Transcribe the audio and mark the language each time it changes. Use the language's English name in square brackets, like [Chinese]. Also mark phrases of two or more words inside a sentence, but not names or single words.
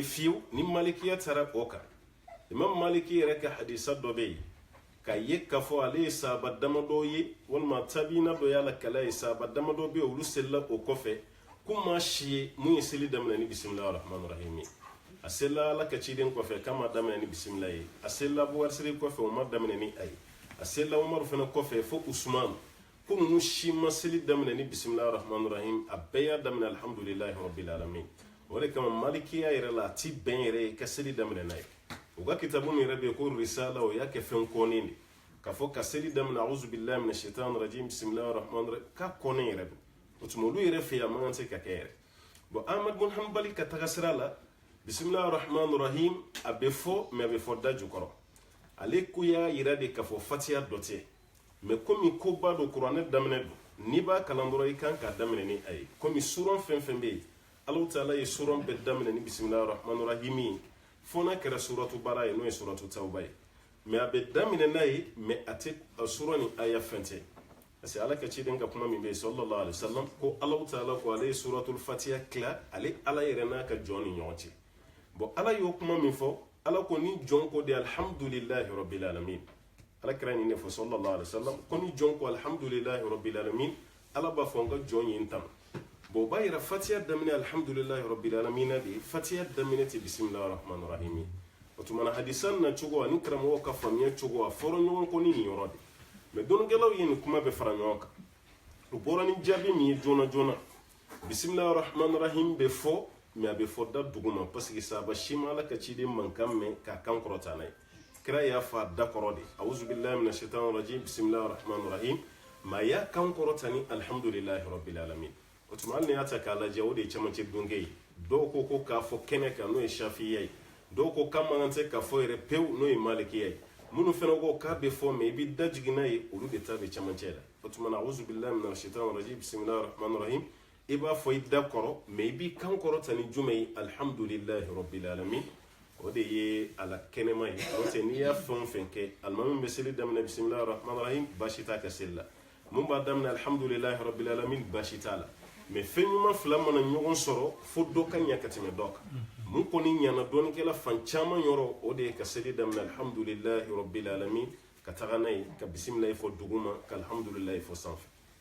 [Bambara] fiyewu ni malikiya taara o kan imam maliki yɛrɛ ka hadisa dɔ bɛ yen ka ye k'a fɔ ale ye sahaba damadɔ ye walima tabiina dɔ y'a la kala ye sahaba damadɔ bɛ yen olu selila o kɔfɛ ko maa si ye mun ye seli daminɛ ni [Arabic] بسم الله الرحمن الرحيم [Bambara] ye a selila ala ka ciden kɔfɛ k'a ma daminɛ ni bisimila ye a selila buwarisiri kɔfɛ o ma daminɛ ni a ye a selila umaru fana kɔfɛ fo usman ko ninnu si ma seli daminɛ ni [Arabic] بسم الله الرحمن الرحيم [Bambara] a bɛɛ y'a daminɛ [Arabic] الحمد لله رب العالمين [Bambara] o de kama malikiya yɛrɛ la a ti bɛn yɛrɛ ye ka seli daminɛ n'a ye u ka kitabu min yɛrɛ bɛ yen ko risala o y'a kɛ fɛn kɔnnen de k'a fɔ ka seli daminɛ [Arabic] أعوذ بالله من الشيطان الرجيم بسم الله الرحمن الرحيم [Bambara] k'a kɔnnen yɛrɛ don o tuma olu yɛrɛ fɛ yen a man kan tɛ ka kɛ yɛrɛ bon ahmad bin hanbali ka taga sira la [Arabic] بسم الله الرحمن الرحيم [Bambara] a bɛ fɔ mɛ a bɛ fɔ da jukɔrɔ ale ko y'a yira de k'a fɔ fatiha dɔ tɛ mɛ komi ko ba don kuranɛ daminɛ don n'i b'a kalan dɔrɔn i kan k'a daminɛ ni a ye komi suran fɛn fɛn bɛ yen [Arabic] الله تعالى [Bambara] ye suran bɛɛ daminɛ ni [Arabic] بسم الله الرحمن الرحيم [Bambara] ye fo n'a kɛra suratu bara ye n'o ye suratu tawba ye mɛ a bɛ daminɛ n'a ye mɛ a tɛ suran ni aya fɛn tɛ [French] parce que [Bambara] ala ka ciden ka kuma min bɛ yen [Arabic] صلى الله عليه وسلم [Bambara] ko [Arabic] الله تعالى [Bambara] ko ale ye suratul fatiha tila ale ala yɛrɛ n'a ka jɔn ni ɲɔgɔn cɛ bon ala y'o kuma min fɔ ala ko ni jɔn ko de [Arabic] الحمد لله رب العالمين [Bambara] ala kɛra nin de fɔ [Arabic] صلى الله عليه وسلم [Bambara] ko ni jɔn ko [Arabic] الحمد لله رب العالمين [Bambara] ala b'a fɔ n ka jɔn ye n tan bon o b'a yira fatiha daminɛ [Arabic] الحمد لله رب العالمين [Bambara] na de ye fatiha daminɛ tɛ [Arabic] بسم الله الرحمن الرحيم [Bambara] ye o tuma na hadisan na cogo ani karamɔgɔw ka faamuya cogo a fɔra ɲɔgɔn kɔ ni nin yɔrɔ de mɛ dɔnnikɛlaw ye nin kuma bɛɛ fara ɲɔgɔn kan u bɔra ni jaabi min ye joona joona [Arabic] بسم الله الرحمن الرحيم [Bambara] bɛ fɔ mɛ a bɛ fɔ da dugu ma [French] parce que [Bambara] sahaba si ma ala ka ciden mankan mɛn k'a kan kɔrɔta n'a ye kira y'a fɔ a da kɔrɔ de [Arabic] أعوذ بالله من الشيطان الرجيم بسم الله الرحمن الرحيم [Bambara] mɛ a y'a kan kɔrɔta ni [Arabic] الحمد لله رب العالمين [Bambara] o tuma hali ni y'a ta k'a lajɛ o de ye camancɛ donkɛ ye dɔw ko k'a fɔ kɛnɛ kan n'o ye shafiya ye dɔw ko k'a man kan tɛ k'a fɔ yɛrɛ pewu n'o ye malikiya ye minnu fana ko k'a bɛ fɔ mɛ i bɛ da jigin n'a ye olu de ta bɛ camancɛ la o tuma na [Arabic] أعوذ بالله من الشيطان الرجيم بسم الله الرحمن الرحيم [Bambara] i b'a fɔ i da kɔrɔ mɛ i b'i kan kɔrɔta ni jumɛn ye [Arabic] الحمد لله رب العالمين [Bambara] o de ye a la kɛnɛma ye n'o tɛ n'i y'a fɛn o fɛn kɛ alimami bɛ seli daminɛ [Arabic] بسم الله الرحمن الرحيم [Bambara] baasi t'a ka seli la mun b'a daminɛ [Arabic] الحمد لله رب العالمين [Bambara] baasi t'a la mɛ fɛn ɲuman fila mana ɲɔgɔn sɔrɔ fo dɔ ka ɲɛ ka tɛmɛ dɔ kan mun kɔni ɲana dɔɔnikɛla fan caman yɔrɔ o de ye ka seli daminɛ [Arabic] الحمد لله رب العالمين [Bambara] ka taga n'a ye ka bisimilahi fɔ duguma ka alhamdulilahi fɔ sanfɛ